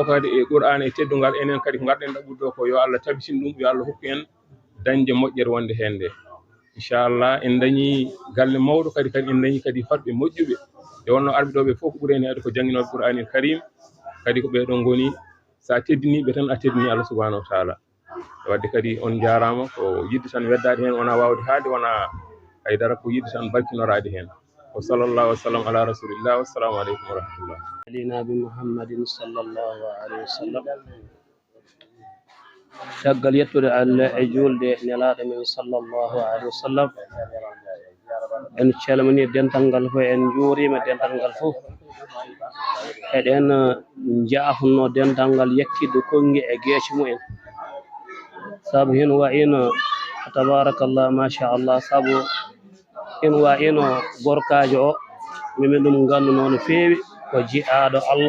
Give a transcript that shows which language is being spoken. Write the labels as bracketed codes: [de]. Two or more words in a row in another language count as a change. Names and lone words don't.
[ff] kadi e Qur'ana e teddungal enen kadi ko garɗen ɗaɓɓude ɗo ko yo Allah tabitin ɗum yo Allah hokku en dañde moƴƴere wonde hen nde inchallah en dañi galle mawɗo kadi en dañi kadi hoɗɓe moƴƴuɓe e wonno arɓe ɗo ɓe fof ko ɓuuri hen heewde ko jangginoɓe Qur'anil Karim kadi ko ɓeɗon goni sa teddiniɓe tan a teddini [ar] الله سبحانه وتعالى [ff] wadde kadi on jarama ko yidde tan weddade hen wona wawde haade wona haydara ko yidde tan barkinorade hen wa [ar] صلى الله وسلم على رسول الله والسلام عليكم ورحمة الله على النبي محمد صلى الله عليه وسلم [ff] caggal yettude Allah e julde nelaɗo men [ar] صلى الله عليه وسلم [ff] en calmini dental ngal fof en juurima dental ngal fof eɗen jaafno dental ngal yakkidde kongi e geeci mumen saabu hen wayino tabarakallah machallah saabu hen wayino gorkajo o mimin ɗum ganduno no feewi ko jiɗaɗo